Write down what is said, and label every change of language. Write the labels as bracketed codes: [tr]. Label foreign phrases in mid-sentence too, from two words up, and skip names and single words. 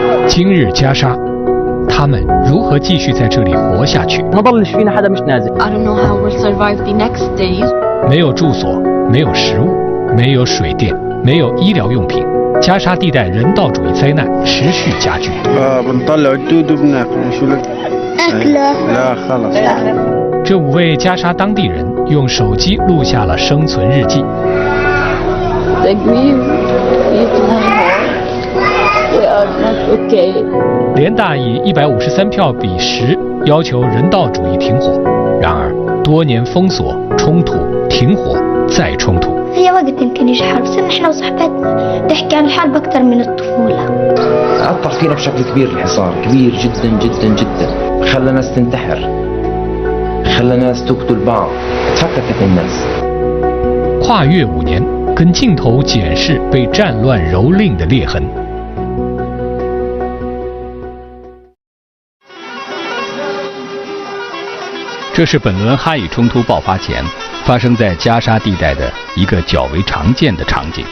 [zh] 今日加沙，他们如何继续在这里活下去？ [ar] ما ضلش فينا حدا مش نازل. [en] I don't know how we'll survive the next days. [zh] 没有住所，没有食物，没有水电，没有医疗用品，加沙地带人道主义灾难持续加剧。 [ar] بنطلع الدود وبناكل شو لك؟ أكله. لا خلص. [zh] 这5位加沙当地人用手机录下了生存日记。联大以153票比10要求人道主义停火，然而多年封锁、冲突、停火再冲突。 [ar] هي وقت يمكن يجي حرب صرنا احنا وصحباتنا نحكي عن الحرب أكثر من الطفولة. أثر فينا بشكل كبير الحصار، كبير جدا جدا جدا. خلى ناس تنتحر، خلى ناس تقتل بعض، تفككت الناس. [zh] 跨越5年，跟镜头检视被战乱蹂躏的裂痕。这是本轮哈以冲突爆发前发生在加沙地带的一个较为常见的场景。